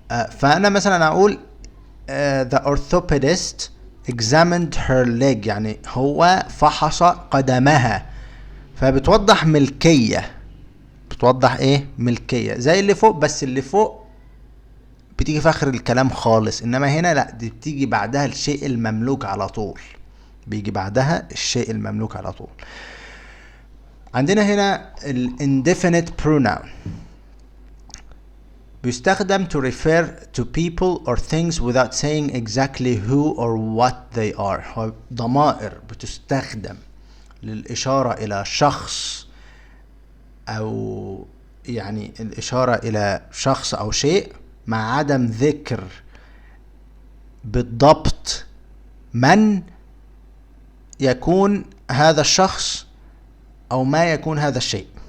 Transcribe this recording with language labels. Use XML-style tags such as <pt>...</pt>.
<ar>فانا مثلا اقول</ar> <en>the orthopedist examined her leg،</en> <ar>يعني هو فحص قدمها، فبتوضح ملكية. بتوضح ايه؟ ملكية. زي اللي فوق، بس اللي فوق بتيجي في اخر الكلام خالص، انما هنا لا، دي بتيجي بعدها الشيء المملوك على طول، بيجي بعدها الشيء المملوك على طول. عندنا هنا ال</ar> <en>indefinite pronoun</en> <ar>بيستخدم</ar> <en>to refer to people or things without saying exactly who or what they are.</en> <ar>هو ضمائر بتستخدم للإشارة إلى شخص، أو يعني الإشارة إلى شخص أو شيء، مع عدم ذكر بالضبط من يكون هذا الشخص أو ما يكون هذا الشيء.</ar>